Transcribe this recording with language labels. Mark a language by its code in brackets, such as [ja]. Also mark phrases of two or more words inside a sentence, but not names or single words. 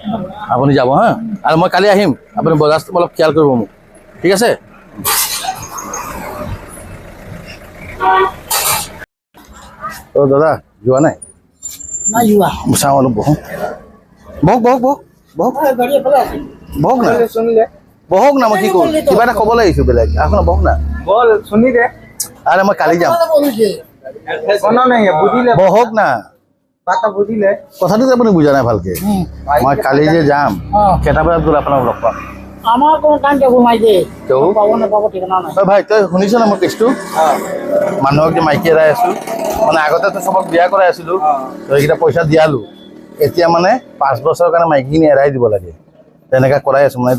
[as] আপুনি যাব হা আৰু মই কালি আহিম আপুনি বজাৰটো অলপ খিয়াল কৰিব মোক ঠিক আছে অ' দাদা যোৱা নাই নাই যোৱা চাওঁ অলপ বহোঁ বহক গাড়ী এফালে আছে বহক না বহক না মই কি কৰোঁ কিবা এটা ক'বলৈ আহিছোঁ বেলেগ আপোনাৰ বহক না [bho] बोल सुनी दे [as] আৰে মই কালি যাম বলিছে [bho] सुनो नहीं है बुझिले [as] বহক না [bho] बात बुझिले [as] কথাটো যে আপুনি বুজা নাই ভালকে মই কালি যে যাম কেইটা বজাত গ'লে আপোনাক লগ পাম আমাৰ কোনো টাইম টেবুল নাই যে কিয়? পাব নাপাব ঠিকনা নাই অ' ভাই তই শুনিছ না মোৰ কেছটো মানুহক যে মাইকী এৰাই আছোঁ মানে আগতেতো চবক বিয়া কৰাই আছিলোঁ তো এইকেইটা পইচা দিয়ালোঁ এতিয়া মানে 5 বছৰৰ কাৰণে মাইকীখিনি এৰাই দিব লাগে তেনেকৈ কৰাই আছোঁ মানে